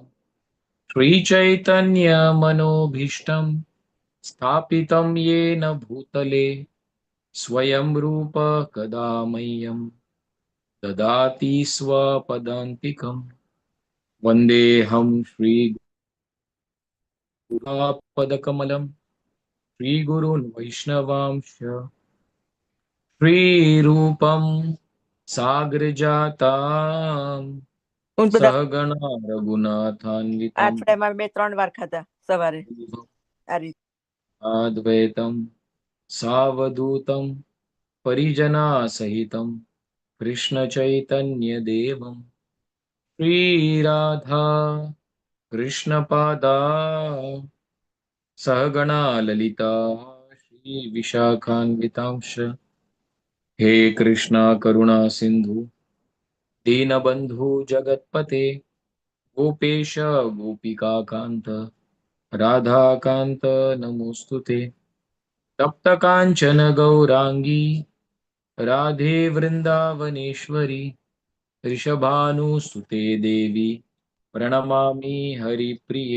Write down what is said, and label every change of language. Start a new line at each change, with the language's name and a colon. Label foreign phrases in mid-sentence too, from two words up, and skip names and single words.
Sanskrit: श्री चैतन्य मनोभीष्टम स्थापितम येन भूतले स्वयम रूप कदामय्यम ददाति स्वपदान्तिकम वन्देहम श्री पादकमलम श्री गुरुन वैष्णवांश श्री रूपम साग्रजातम सहगणा रघुनाथान्वितम
Gujarati: અઠવાડિયામાં 2-3 વાર ખાધા સવારે આ રીતે.
Sanskrit: अद्वैतम सावधूतम परिजना सहितम कृष्ण चैतन्य देवम श्री राधा कृष्ण पादा सहगणा ललिता श्री विशाखान्वितांश. हे कृष्ण करुणा सिंधु दीनबंधु जगतपते गोपेश गोपिकाकांत राधाकांत नमोस्तुते. तप्त कांचन गौरांगी राधे वृंदावनेश्वरी ऋषभानुसुते देवी प्रणमामि हरिप्रिये.